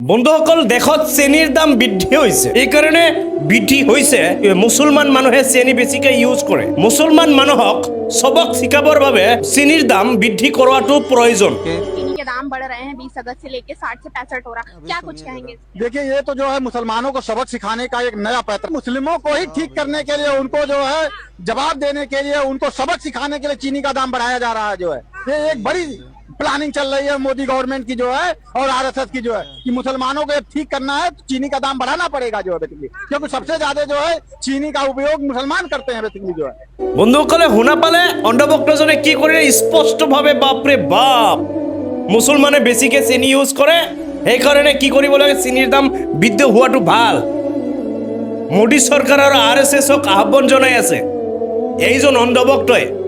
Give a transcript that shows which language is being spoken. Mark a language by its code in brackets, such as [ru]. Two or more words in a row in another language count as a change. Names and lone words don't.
[as] বন্ধুসকল দেশত চেনিৰ দাম বৃদ্ধি হৈছে। এই কাৰণে বৃদ্ধি হৈছে মুছলমান মানুহে চেনি বেছিকৈ ইউজ কৰে। মুছলমান মানুহক সবক শিকাবৰ বাবে চেনিৰ দাম বৃদ্ধি কৰাটো প্ৰয়োজন। [hi] चीनी के दाम बढ़ रहे हैं 20 अगस्त से लेके 60 से 65 हो रहा, क्या कुछ कहेंगे? देखिए ये तो जो है मुसलमानों को सबक सिखाने का एक नया पैटर्न, मुस्लिमों को ही ठीक करने के लिए, उनको जो है जवाब देने के लिए, उनको सबक सिखाने के लिए चीनी का दाम बढ़ाया जा रहा है। जो है ये एक बड़ी प्लानिंग चल रही है मोदी गवर्नमेंट की जो है और आरएसएस की जो है कि मुसलमानों को ठीक करना है तो चीनी का दाम बढ़ाना पड़ेगा जो है बेसिकली, क्योंकि सबसे ज्यादा जो है चीनी का उपयोग मुसलमान करते हैं बेसिकली जो है। [as] বন্ধুসকলে শুনা পালে অন্ধভক্তজনে কি কৰিলে স্পষ্টভাৱে বাপৰে বাপ মুছলমানে বেছিকৈ চেনি ইউজ কৰে, সেইকাৰণে কি কৰিব লাগে চেনিৰ দাম বৃদ্ধি হোৱাটো ভাল। মোদী চৰকাৰ আৰু আৰএছএছক আহ্বান জনাই আছে এইজন অন্ধভক্তই।